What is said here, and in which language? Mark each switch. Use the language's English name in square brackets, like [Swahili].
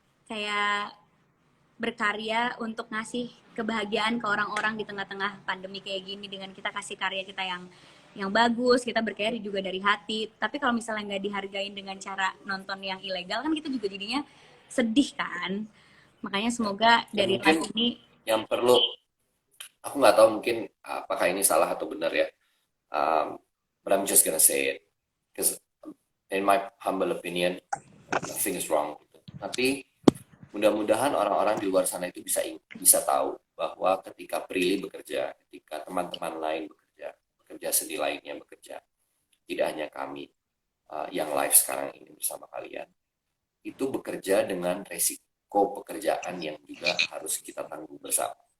[Indonesian] Kayak berkarya untuk ngasih kebahagiaan ke orang-orang di tengah-tengah pandemi kayak gini dengan kita kasih karya kita yang bagus, kita berkarya juga dari hati. Tapi kalau misalnya nggak dihargain dengan cara nonton yang ilegal kan kita juga jadinya sedih kan. Makanya semoga Dan dari mungkin live ini. yang perlu, aku nggak tahu mungkin apakah ini salah atau benar ya. [English] But I'm just gonna say it, because in my humble opinion, nothing is wrong. [Indonesian] Tapi mudah-mudahan orang-orang di luar sana itu bisa tahu bahwa ketika Prilly bekerja, ketika teman-teman lain bekerja seni lainnya bekerja, tidak hanya kami, yang live sekarang ini bersama kalian, itu bekerja dengan resiko pekerjaan yang juga harus kita tanggung bersama.